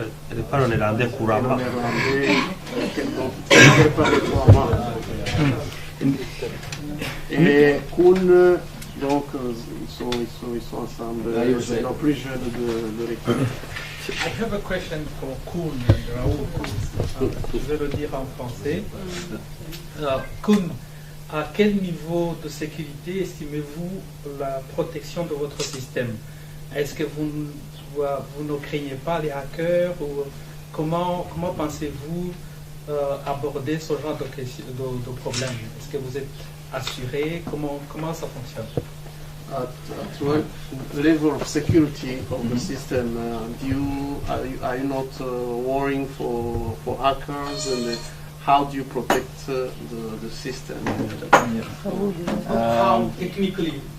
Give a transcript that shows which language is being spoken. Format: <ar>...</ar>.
<fr>elle parle néerlandais couramment. Elle parle couramment. Et Koen, donc ils sont ensemble, ils sont plus jeunes de l'équipe.</fr> <en>I have a question for Koen and Raoul.</en> <fr>Je vais le dire en français. Koen, à quel niveau de sécurité estimez-vous la protection de votre système? Est-ce que vous ne craignez pas les hackers ou comment pensez-vous aborder ce genre de problème? Est-ce que vous êtes assuré? Comment ça fonctionne?</fr> <en>At what level of security of the system are you not worrying for hackers, and how do you protect the system? How technically?</en>